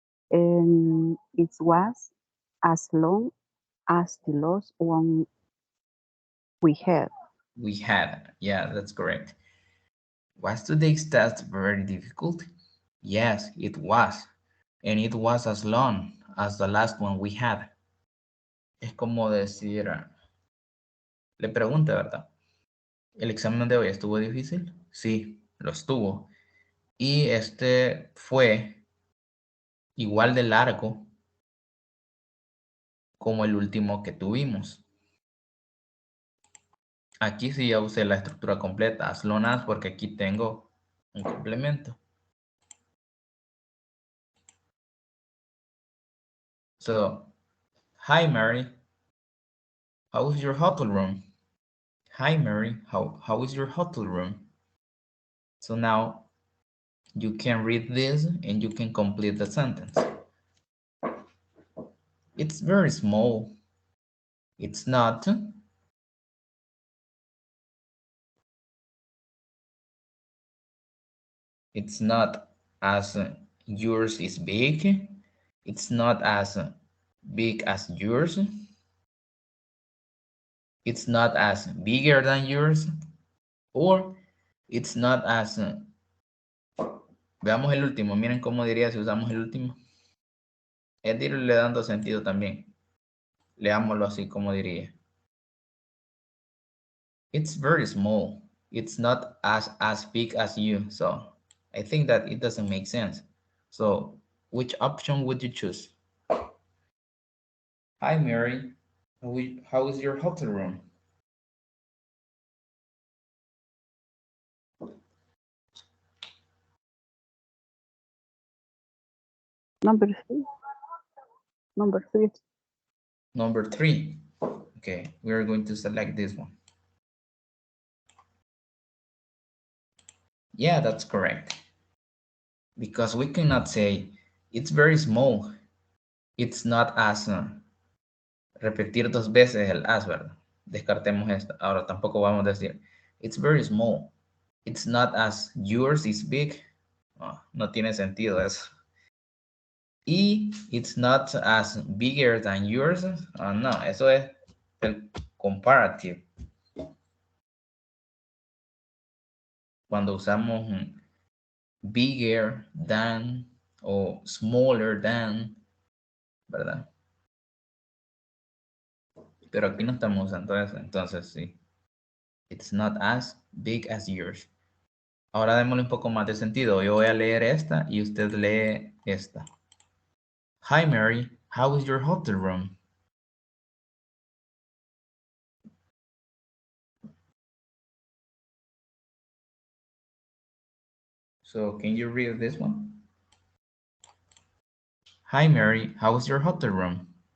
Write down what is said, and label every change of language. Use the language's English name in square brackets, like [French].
[English] And it was as long as the last one we had. We had, yeah, that's correct. Was today's test very difficult? Yes, it was. And it was as long as the last one we had. [Spanish] Es como decir, le pregunta, ¿verdad? ¿El examen de hoy estuvo difícil? Sí, lo estuvo. Y este fue igual de largo como el último que tuvimos. Aquí sí ya usé la estructura completa, [English] as long as, [Spanish] porque aquí tengo un complemento. [English] So, hi Mary, how is your hotel room? Hi Mary, how is your hotel room? So now you can read this and you can complete the sentence. It's very small. It's not. It's not as yours is big. It's not as big as yours. It's not as bigger than yours. Or it's not as... [Spanish] veamos el último. Miren cómo diría si usamos el último. Es de irle dando sentido también. Leámoslo así como diría. [English] It's very small. It's not as big as you. So I think that it doesn't make sense. So which option would you choose? Hi, Mary. How is your hotel room? Number three. Number three. Number 3. Okay, we are going to select this one. Yeah, that's correct. Because we cannot say it's very small. It's not as... [Spanish] repetir dos veces el as, ¿verdad? Descartemos esta. Ahora tampoco vamos a decir [English] it's very small. It's not as yours is big. [Spanish] Oh, no tiene sentido eso. [English] Y it's not as bigger than yours. [Spanish] No, eso es el comparative. Cuando usamos [English] bigger than [Spanish] o [English] smaller than, [Spanish] ¿verdad? Pero aquí no estamos usando eso, entonces sí. [English] It's not as big as yours. [Spanish] Ahora démosle un poco más de sentido. Yo voy a leer esta y usted lee esta. [English] Hi Mary, how is your hotel room? So can you read this one? Hi Mary, how is your hotel room?